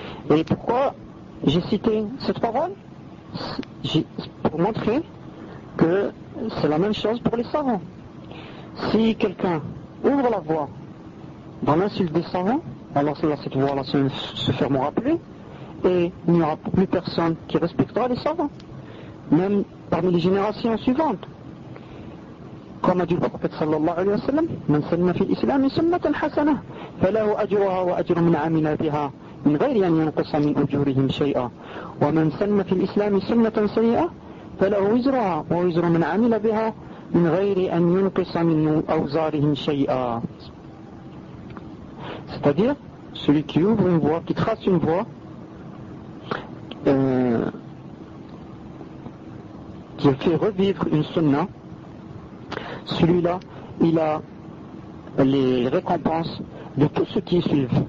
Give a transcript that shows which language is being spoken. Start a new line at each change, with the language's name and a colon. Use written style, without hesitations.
French: Et pourquoi j'ai cité cette parole? Pour montrer que c'est la même chose pour les savants. Si quelqu'un ouvre la voie dans l'insulte des savants, alors cette voie-là se fermera plus et il n'y aura plus personne qui respectera les savants, même parmi les générations suivantes. Comme a dit le prophète sallallahu alayhi wa sallam,
Arabic: « Man sallama fil islam sunnatan hasana, falahu ajruha wa ajru man amina biha » من غير أن ينقص من أجورهم شيئا ومن سن في الإسلام سنة سيئة فله وزرها ووزر من عمل بها من غير أن ينقص من أوزارهم شيئا.
French: C'est-à-dire, celui qui ouvre une voie, qui trace une voie, qui fait revivre une sunna, celui-là, il a les récompenses de tous ceux qui suivent.